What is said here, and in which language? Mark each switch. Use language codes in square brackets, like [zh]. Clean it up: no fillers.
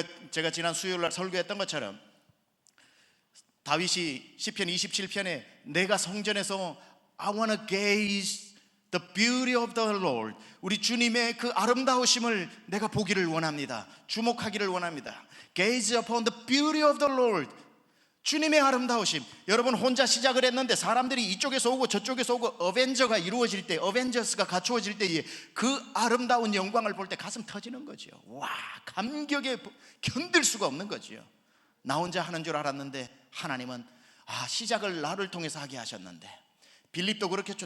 [ko] 제가 지난 수요일날 설교했던 것처럼 다윗이 시편 27편에 내가 성전에서 [en] I want to gaze the beauty of the Lord, [ko] 우리 주님의 그 아름다우심을 내가 보기를 원합니다. 주목하기를 원합니다. [en] Gaze upon the beauty of the Lord, [ko] 주님의 아름다우심. 여러분 혼자 시작을 했는데 사람들이 이쪽에서 오고 저쪽에서 오고 어벤져가 이루어질 때, 어벤져스가 갖추어질 때에 그 아름다운 영광을 볼 때 가슴 터지는 거죠. 와, 감격에 견딜 수가 없는 거죠. 나 혼자 하는 줄 알았는데 하나님은 시작을 나를 통해서 하게 하셨는데, 빌립도 그렇겠죠.